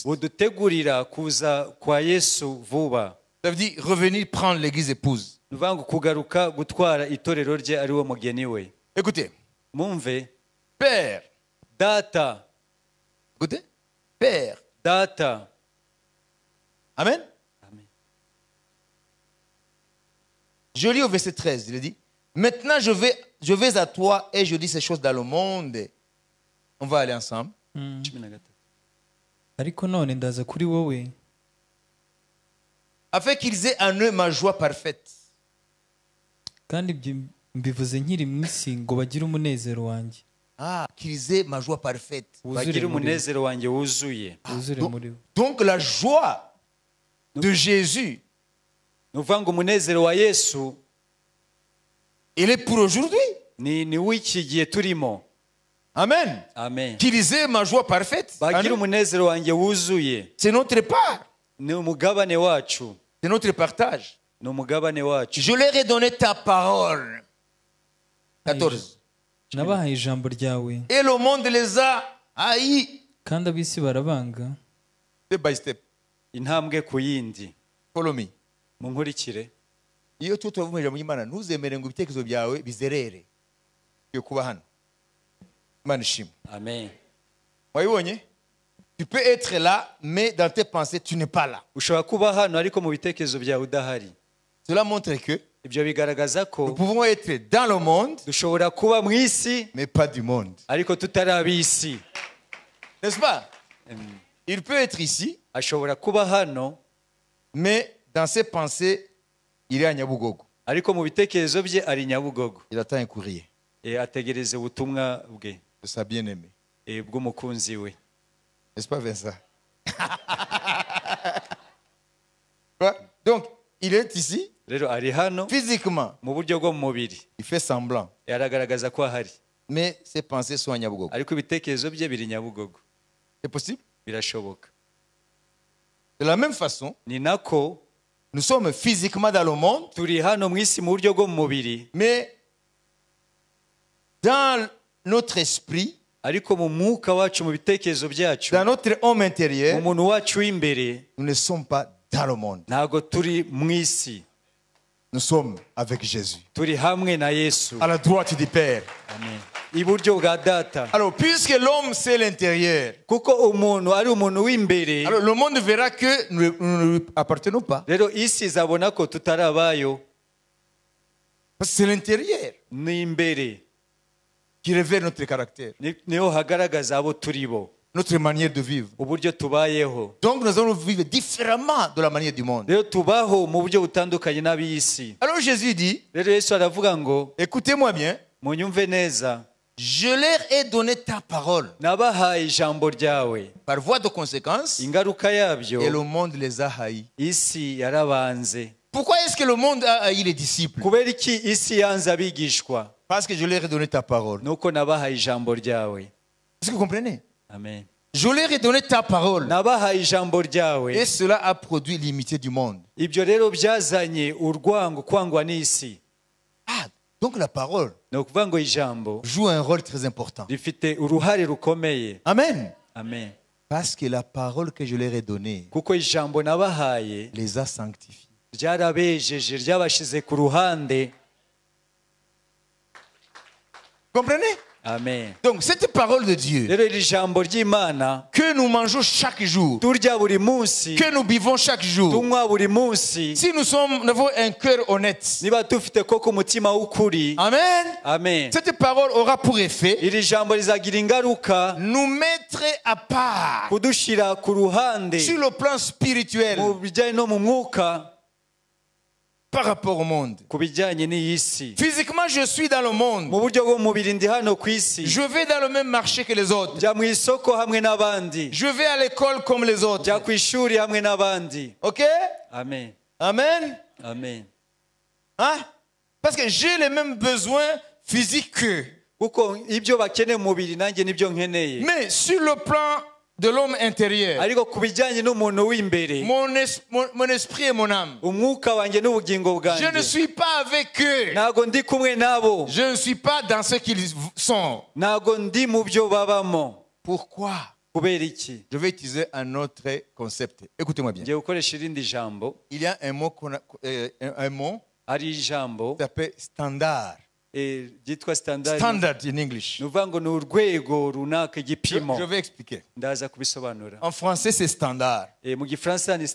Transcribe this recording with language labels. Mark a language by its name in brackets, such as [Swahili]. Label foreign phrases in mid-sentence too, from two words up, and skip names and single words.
[Kinyarwanda] budutegurira kuza kwa Yesu vuba. [French] Ça veut dire revenir prendre l'église épouse. [Kinyarwanda] ni ukuvuga ngo kugaruka gutwara itorero rye ari wo mugeni we. [French] Écoutez, [Kinyarwanda] mumve. [French] Père, [Kinyarwanda] data. [French] écoutez, Père, [Kinyarwanda] data. Amen. Amen. [French] Je lis au verset 13, il dit, maintenant je vais à toi et je dis ces choses dans le monde. On va aller ensemble. [Kinyarwanda] ariko none ndaza kuri wowe [French] afin qu'ils aient en eux ma joie parfaite. [Kinyarwanda] kandi ibyo mbivuze nkiri mu isi ngo bagire umunezero wanjye. [French] Ah, qu'ils aient ma joie parfaite. [Kinyarwanda] bagire umunezero wanjye wuzuye. wuzure muri bo. [French] Donc la joie de Jésus, [Kinyarwanda] ni ukuvuga ngo umunezero wa Yesu [French] il est pour aujourd'hui. [Kinyarwanda] ni w'iki gihe turimo. Amen. Amen. [French] Qu'ils aient ma joie parfaite. [Kinyarwanda] bagire umunezero wanjye wuzuye. [French] C'est notre part. [Kinyarwanda] ni umugabane wacu. [French] C'est notre partage. [Kinyarwanda] ni umugabane wacu. [French] Je leur ai donné ta parole. 14. [Kinyarwanda] nabahaye ijambo ryawe [French] Et le monde les a haïs. [Kinyarwanda] kandi ab'isi barabanga. [English] Step by step. [Kinyarwanda] intambwe ku yindi. [English] Follow me. [Kinyarwanda] munkurikire. Iyo tuvuga ijambo ry'Imana ntuzemere ngo ibitekerezo byawe bizerere. Yo kuba hano. Imana ishimwe. Amen. Wabibonye? [French] Tu peux être là, mais dans tes pensées, tu n'es pas là. [Kinyarwanda] ushobora kuba hano ariko mu bitekerezo byawe udahari. [French] Cela montre que [Kinyarwanda] ibyo bigaragaza [French] nous [Kinyarwanda] ko [French] pouvons être dans le monde, [Kinyarwanda] dushobora kuba mu isi [French] mais pas du monde. [Kinyarwanda] ariko tutari ab'isi. [French] N'est-ce pas? Il peut être ici, [Kinyarwanda] ashobora kuba hano [French] mais dans ses pensées, il est à Nyabugogo. [Kinyarwanda] ariko mu bitekerezo bye ari Nyabugogo. [French] Il attend un courrier [Kinyarwanda] ategereze ubutumwa bwe [French] de sa bien-aimée. [Kinyarwanda] bw'umukunzi we. [French] N'est-ce pas, Vincent? Donc, il est ici, [Kinyarwanda] rero ari hano [French] physiquement. [Kinyarwanda] mu buryo bwo mu mubiri. [French] Il fait semblant. [Kinyarwanda] aragaragaza ko ahari [French] Mais ses pensées sont à Nyabugogo. [Kinyarwanda] ariko ibitekerezo bye biri Nyabugogo. [French] C'est possible? [Kinyarwanda] birashoboka. [French] De la même façon, [Kinyarwanda] ni nako [French] nous sommes physiquement dans le monde, [Kinyarwanda] turi hano mu isi mu buryo bwo mu mubiri, [French] mais dans notre esprit, [Kinyarwanda] ariko mu mwuka wacu mu bitekerezo byacu [French] dans notre homme [Kinyarwanda] mu [French] intérieur, [Kinyarwanda] muntu wacu w'imbere [French] nous ne sommes pas dans le monde. [Kinyarwanda] ntabwo turi mu isi, [French] Nous sommes avec Jésus, [Kinyarwanda] turi hamwe na Yesu. [French] à la droite du Père. [Kinyarwanda] Amen. Iburyo bwa data. [French] Alors, puisque l'homme, c'est l'intérieur, [Kinyarwanda] Kuko umuntu ari umuntu w'imbere, [French] alors le monde verra que nous ne lui appartenons pas. [Kinyarwanda] rero isi izabona ko tutari abayo. [French] Parce que c'est l'intérieur [Kinyarwanda] Ni imbere [French] qui révèle notre caractère, [Kinyarwanda] niho hagaragaza abo turi bo, [French] notre manière de vivre. [Kinyarwanda] uburyo tubayeho. [French] Donc, nous allons vivre différemment de la manière du monde. [Kinyarwanda] Rero tubaho mu buryo butandukanye n'ab'isi. [French] Alors, Jésus dit, [Kinyarwanda] Rero Yesu aravuga ngo [French] écoutez-moi bien, [Kinyarwanda] munyumve neza, [French] je leur ai donné ta parole. [Kinyarwanda] nabahaye ijambo ryawe, [French] Par voie de conséquence, [Kinyarwanda] ingaruka yabyo [French] et le monde les a haïs. [Kinyarwanda] isi yarabanze. [French] Pourquoi est-ce que le monde a haï les disciples? [Kinyarwanda] Kubera iki isi yanze abigishwa? [French] Parce que je leur ai donné ta parole. [Kinyarwanda] Nuko nabahaye ijambo ryawe. [French] Est-ce que vous comprenez? [Kinyarwanda] Amen. [French] Je leur ai donné ta parole. [Kinyarwanda] Nabahaye ijambo ryawe. [French] Et cela a produit l'imité du monde. [Kinyarwanda] Ibyo rero byazanye urwango, kwangwa n'isi. [French] Ah, donc la parole [Kinyarwanda] Ni ukuvuga ngo ijambo [French] joue un rôle très important. [Kinyarwanda] rifite uruhare rukomeye. Amen. Amen. [French] Parce que la parole que je leur ai donnée [Kinyarwanda] Kuko ijambo nabahaye [French] les a sanctifiés. [Kinyarwanda] ryarabejeje, ryabashize ku ruhande. [French] Comprenez? [Kinyarwanda] Amen. [French] Donc cette parole de Dieu [Kinyarwanda] Rero iri jambo ry'Imana [French] que nous mangeons chaque jour, [Kinyarwanda] turya buri munsi, [French] que nous buvons chaque jour, [Kinyarwanda] tunywa buri munsi, [French] si nous avons un cœur honnête, [Kinyarwanda] niba dufite koko umutima w'ukuri. amen, Amen. [French] cette parole aura pour effet [Kinyarwanda] Iri jambo rizagira ingaruka [French] nous mettre à part [Kinyarwanda] kudushira ku ruhande [French] sur le plan spirituel [Kinyarwanda] mu bijyanye no mu mwuka, [French] par rapport au monde. [Kinyarwanda] ku bijyanye n'iyi si. [French] Physiquement, je suis dans le monde. [Kinyarwanda] Mu buryo bw'umubiri ndi hano ku isi, [French] Je vais dans le même marché que les autres. [Kinyarwanda] njya mu isoko hamwe n'abandi, [French] Je vais à l'école comme les autres. [Kinyarwanda] njya ku ishuri hamwe n'abandi. Ok? Amen. Amen. Amen. [French] Hein? Parce que j'ai les mêmes besoins physiques qu'eux. [Kinyarwanda] Kuko ibyo bakeneye mu mubiri nanjye nibyo nkeneye. [French] Mais sur le plan de l'homme intérieur, [Kinyarwanda] Ariko ku bijyanye n'umuntu w'imbere, [French] mon esprit et mon âme, [Kinyarwanda] umwuka wanjye n'ubugingo [French] je ne [Kinyarwanda] bwanjye, [French] suis pas avec eux. [Kinyarwanda] ntago ndi kumwe nabo, [French] Je ne suis pas dans ce qu'ils sont. [Kinyarwanda] ntago ndi mu byo babamo. [French] Pourquoi? [Kinyarwanda] Kubera iki? [French] Je vais utiliser un autre concept. Écoutez-moi bien. [Kinyarwanda] Ngiye gukoresha irindi jambo, [French] Il y a un mot, un mot [Kinyarwanda] ari ijambo [French] qui s'appelle standard. [Kinyarwanda] ryitwa standard. [English] Standard in English. [Kinyarwanda] Ni ukuvuga ngo ni urwego runaka, igipimo. [French] Je vais expliquer. [Kinyarwanda] Ndaza kubisobanura. [French] En français, c'est standard. [Kinyarwanda] Mu gifaransa ni